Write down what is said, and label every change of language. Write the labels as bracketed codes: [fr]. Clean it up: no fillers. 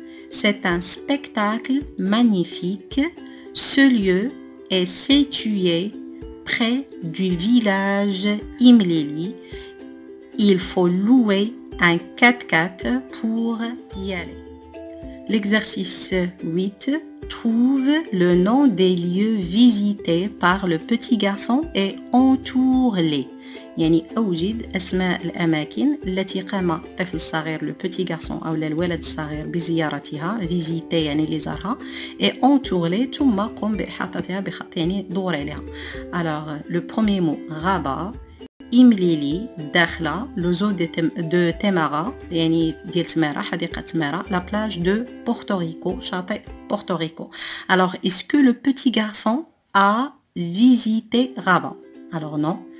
[fr] C'est un spectacle magnifique. Ce lieu est situé près du village Imlili. Il faut louer un 4x4 pour y aller. L'exercice 8. Trouve le nom des lieux visités par le petit garçon et entoure-les. [ar] يعني أوجد أسماء الأماكن التي قام الطفل الصغير [fr] le petit garçon [ar] أو الولد الصغير بزيارتها visiter يعني اللي زارها [fr] et entoure-les [ar] ثم قم بإحاطتها بخط يعني دور عليها. [fr] Alors le premier mot [ar] غابة إمليلي داخلة [fr] le zoo de Temara [ar] يعني ديال تمارا حديقة تمارا [fr] la plage de Porto Rico [ar] شاطئ Porto Rico. [fr] Alors est-ce que le petit garçon a visité Rabat? Alors non.